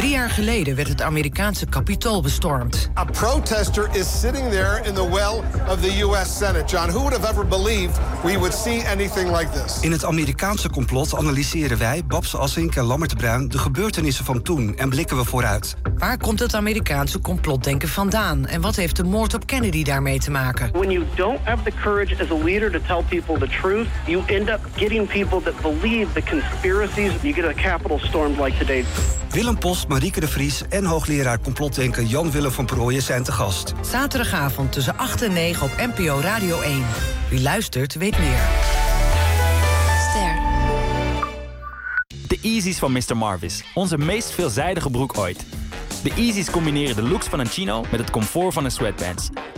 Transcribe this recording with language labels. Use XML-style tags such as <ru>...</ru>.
<nl>Geleden werd het Amerikaanse Capitool bestormd.</nl> <en>A protester is sitting there in the well of the US Senate. John, who would have ever believed we would see anything like this?</en> <nl>In het Amerikaanse complot analyseren wij, Babs Assink en Lammert Bruin, de gebeurtenissen van toen en blikken we vooruit. Waar komt het Amerikaanse complotdenken vandaan en wat heeft de moord op Kennedy daarmee te maken?</nl> <en>When you don't have the courage as a leader to tell people the truth, you end up getting people that believe the conspiracies. You get a capital storm like today.</en> <nl>Willem Post, Marieke de Vries en hoogleraar complotdenken Jan-Willem van Prooijen zijn te gast. Zaterdagavond tussen 8 en 9 op NPO Radio 1. Wie luistert, weet meer. Ster. De Yeezys van Mr. Marvis. Onze meest veelzijdige broek ooit. De Yeezys combineren de looks van een chino met het comfort van een sweatpants.</nl>